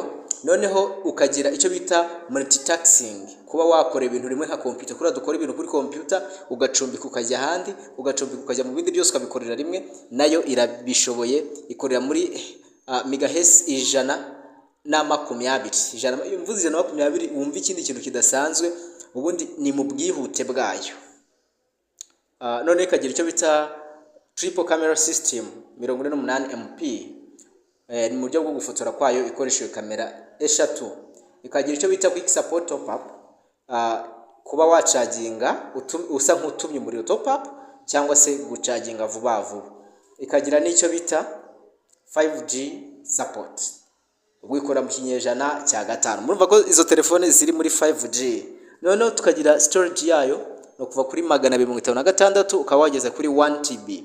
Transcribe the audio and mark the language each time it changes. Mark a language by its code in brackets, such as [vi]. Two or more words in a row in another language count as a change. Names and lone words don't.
[rw] Noneho ukagira icyo bita multitasking, kuba wakora ibintu rimwe nka computer, kuri dukora ibintu kuri computer ugacumbika ukajya ahandi, ugacumbika ukajya mu bindi byose ukabikorera rimwe, nayo irabishoboye. Ikorera muri megahertz 120. Mvuze 120 wumva ikindi kintu kidasanzwe, ubundi ni mu bwihute bwayo. None ikagira icyo bita [en] triple camera system [rw] 48 MP, ni mu buryo bwo gufotora kwayo ikoresheje kamera eshatu. Ikagira icyo bita [en] quick support top up, [rw] kuba wacaginga usa nk'utumye umuriro [en] top up [rw] cyangwa se gucaginga vuba vuba. Ikagira n'icyo bita 5G support, ubwo ikora mu kinyejana cya gatanu. Murumva ko izo telefone ziri muri 5G. Noneho tukagira storage yayo no kuva kuri 256 ukaba wageza kuri 1 TB.